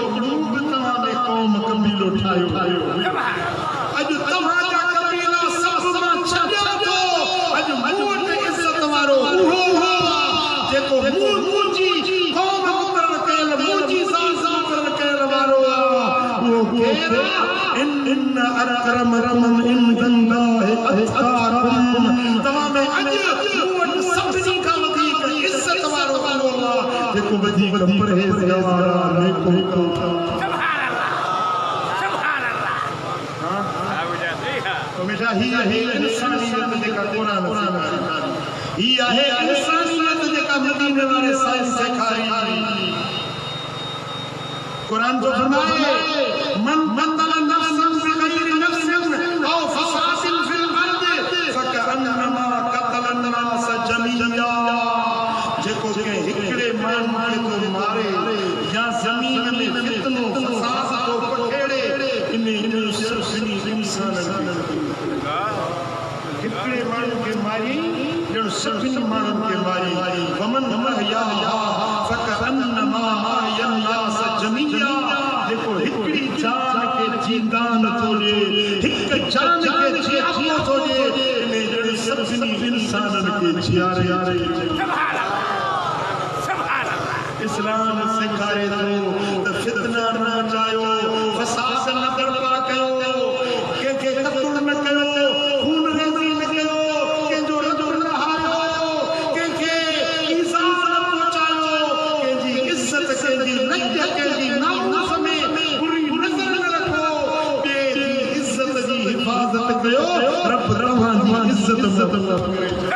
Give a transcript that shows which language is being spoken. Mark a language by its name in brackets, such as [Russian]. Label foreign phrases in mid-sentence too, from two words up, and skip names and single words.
[Sindhi] ग्रुप तव्हां में क़ौम कबीलो ठाहियो अॼु तव्हांजा कबीला सभु मां छॾियो थो अॼु मूं वटि इज़त वारो उहो जेको मुंहिंजी क़ौम मुक़रर कयल मुंहिंजी ज़ात मुक़रर कयल वारो आहे उहो केरु [Arabic] إن أكرمكم عند الله أتقاكم [Sindhi] तव्हां में अॼु मूं वटि सभिनी खां वधीक इज़त वारो उहो आहे जेको वधीक परहेज़गार आहे नेको मिठा ही आहे इंसानियत जेका क़ुरान सेखारी ही आहे इंसानियत जेका मदीने वारे साईं सेखारी क़ुरान जो फरमाए [Arabic] من بدل نفسا بغير نفس أو فساد في الأرض فكأنما قتل الناس جميعا [Sindhi] जेको के हिकड़े माण्हू खे तो मारे या ज़मीन में फितनो फसाद तो पखेड़े इन सभिनी इंसाननि हिकड़े माण्हू खे मारी ॼण सभिनी माण्हुनि खे मारी [Arabic] ومن أحياها فكأنما أحيا الناس جميعا [Sindhi] जेको हिकड़ी जान खे जींदान थो ॾे हिक जान खे जियापो थो ॾे इन ॼण सभिनी इंसाननि खे जियारे इस्लाम सेखारे थो त फितना न चाहियो फसाद न बर्पा कयो कंहिंखे क़त्ल न कयो खून रेज़ी न कयो कंहिंजो रदो न हारियो कंहिंखे ईज़ा न पहुचायो कंहिंजी इज़त कंहिंजी लज कंहिंजी नामूस में बुरी नज़र न रखो ॿिए जी इज़त जी हिफ़ाज़त कयो रब तव्हांजी इज़त करे